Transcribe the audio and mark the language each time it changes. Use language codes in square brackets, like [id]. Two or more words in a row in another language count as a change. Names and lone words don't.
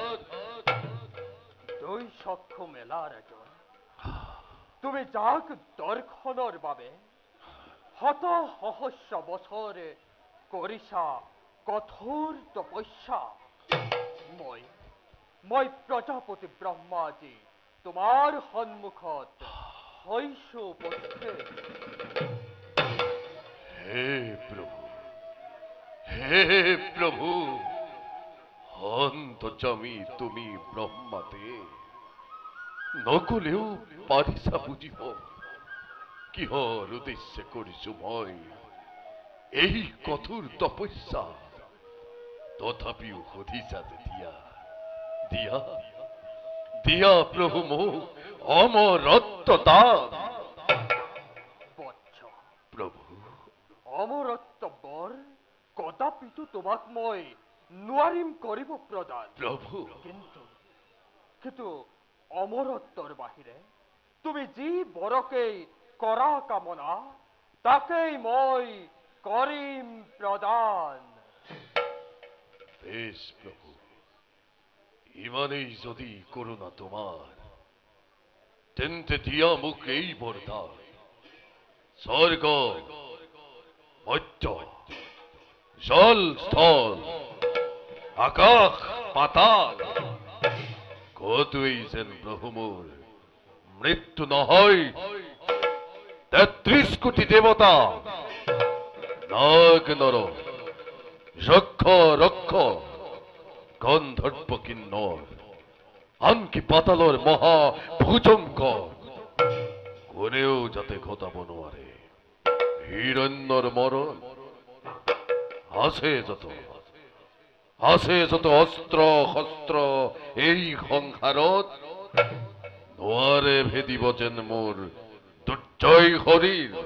[as] দুই চক্ষু মেলাৰ এজন তুমি যাক দৰ্শনৰ বাবে শত সহস্ৰ বছৰ কৰিছা কঠোৰ তপস্যা। মই প্ৰজাপতি ব্ৰহ্মাজী তোমাৰ সন্মুখত হৈছো উপস্থিত। হে প্রভু, হে প্রভু, অন্তর্যামী তুমি ব্রহ্মাতে, নকলেও পাৰিছা বুজিব কিহৰ উদ্দেশ্যে কৰিছো মই এই কঠোৰ তপস্যা। তথাপিও সুধিছা যেতিয়া দিয়া দিয়া প্রভু মোক অমরত্ব দান। বৎস, প্রভু অমৰত্ব বৰ কদাপিতো তোমাক মই নোৱাৰিম কৰিব প্ৰদান। প্রভু কিন্তু অমৰত্বৰ বাহিৰে তুমি যি বৰকেই কৰা কামনা তাকেই মই কৰিম প্ৰদান। বেশ প্রভু, ইমানেই যদি করুণা তোমার, তেন্তে দিয়া মুখ এই বরদান। স্বর্গ মর্ত্য জল স্থল আকাশ পাতাল কতই যেন প্রভু মোর মৃত্যু নহয়। ৩৩ কোটি দেবতা নাগ নর যক্ষ রক্ষ গন্ধর্ব কিন্নর আনকি পাতালর মহা ভুজঙ্কর কোনেও যাতে ঘটাব নোৱাৰে হিৰণ্যৰ মৰণ। আছে যত অস্ত্ৰ শস্ত্ৰ এই সংসাৰত নোৱাৰে ভেদিব যেন মোৰ দুৰ্জয় শৰীৰ।